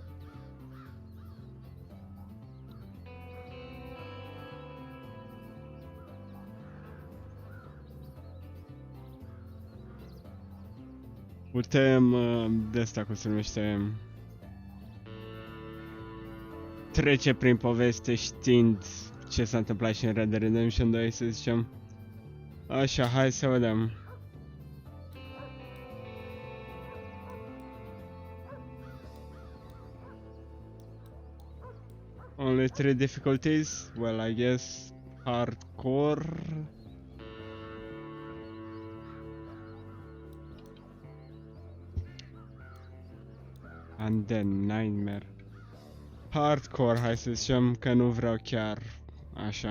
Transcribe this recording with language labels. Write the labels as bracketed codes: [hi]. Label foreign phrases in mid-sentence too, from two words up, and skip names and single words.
[ro] Putem, de asta cum se numește, trece prin poveste știind ce s-a întâmplat și în Red Dead Redemption 2, să zicem. Așa, hai să vedem. [en] Only 3 difficulties? Well, I guess hardcore. And then nightmare. Hardcore, [ro] hai să zicem că nu vreau chiar așa.